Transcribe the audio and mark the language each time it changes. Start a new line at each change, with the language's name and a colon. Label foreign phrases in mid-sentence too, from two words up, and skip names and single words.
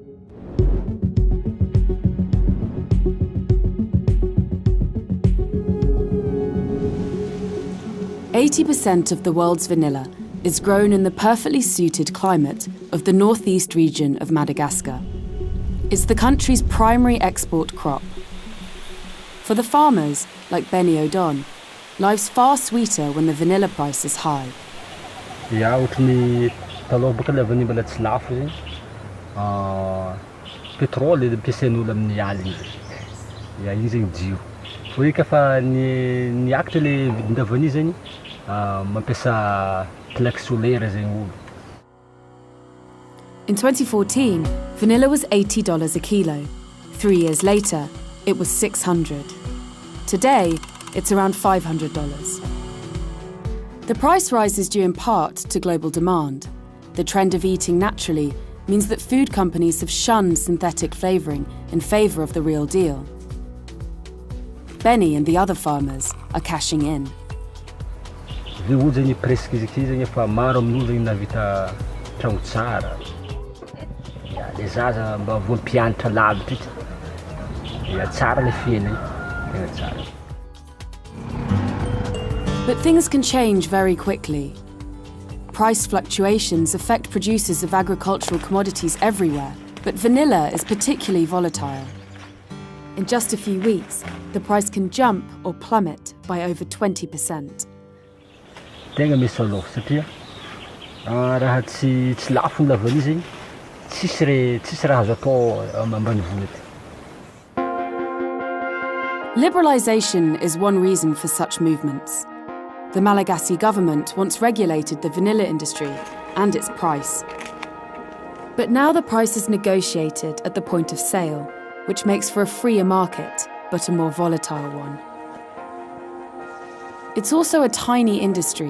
English: %80 of the world's vanilla is grown in the perfectly suited climate of the northeast region of Madagascar. It's the country's primary export crop. For the farmers, like Benny O'Don, life's far sweeter when the vanilla price is high.
Malagasy: Ja, ohatran'ny taloha boka ilay vanilla mbola tsy lafo zegny. Pétrole ampiasain'olo amin'ny alina. Ja, igny zegny jio. Fa io kafa niakatra ilay vidina vanilla zegny, mampiasa
French: plaque solaire
Malagasy: zegny olo.
English: In 2014, vanilla was $80 a kilo. 3 years later, it was $600. Today, it's around $500. The price rise is due in part to global demand. The trend of eating naturally means that food companies have shunned synthetic flavouring in favour of the real deal. Benny and the other farmers are cashing in.
Malagasy: Zay olo zegny presque izy zegny efa maro amin'olo zegny navita tragno tsara. Ja, le zaza mba vao mpianatra lavitra ity. Ja, tsara le fiainany, tena tsara.
English: But things can change very quickly. Price fluctuations affect producers of agricultural commodities everywhere, but vanilla is particularly volatile. In just a few weeks, the price can jump or plummet by over 20%.
Malagasy: Tegna misy aloha satria raha tsy lafo ny lavany zegny, tsisy raha azo atao ambanivolo ety.
English: Liberalisation is one reason for such movements. The Malagasy government once regulated the vanilla industry and its price. But now the price is negotiated at the point of sale, which makes for a freer market, but a more volatile one. It's also a tiny industry.